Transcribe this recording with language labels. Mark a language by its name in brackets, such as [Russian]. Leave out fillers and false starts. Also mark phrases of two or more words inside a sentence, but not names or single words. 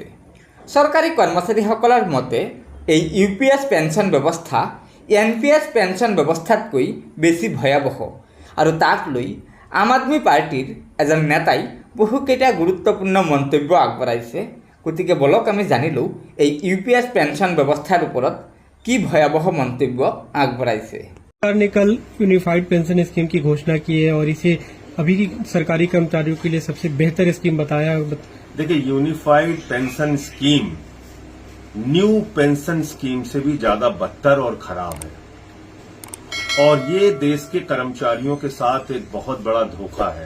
[Assamese] চৰকাৰী কৰ্মচাৰীসকলৰ মতে এই UPS পেঞ্চন ব্যৱস্থা NPS পেঞ্চন ব্যৱস্থাতকৈ বেছি ভয়াৱহ আৰু তাক লৈ আম আদমি পাৰ্টিৰ এজন নেতাই বহুকেইটা গুৰুত্বপূৰ্ণ মন্তব্য আগবঢ়াইছে। গতিকে বলক আমি জানি লওঁ এই UPS পেঞ্চন ব্যৱস্থাৰ ওপৰত কি ভয়াৱহ মন্তব্য আগবঢ়াইছে। [Hindi] सरकार ने कल यूनिफाइड पेंशन स्कीम की घोषणा की है और इसे अभी की सरकारी कर्मचारियों के लिए सबसे बेहतर स्कीम बताया। देखिए, यूनिफाइड पेंशन स्कीम न्यू पेंशन स्कीम से भी ज्यादा बदतर और खराब है और ये देश के कर्मचारियों के साथ एक बहुत बड़ा धोखा है।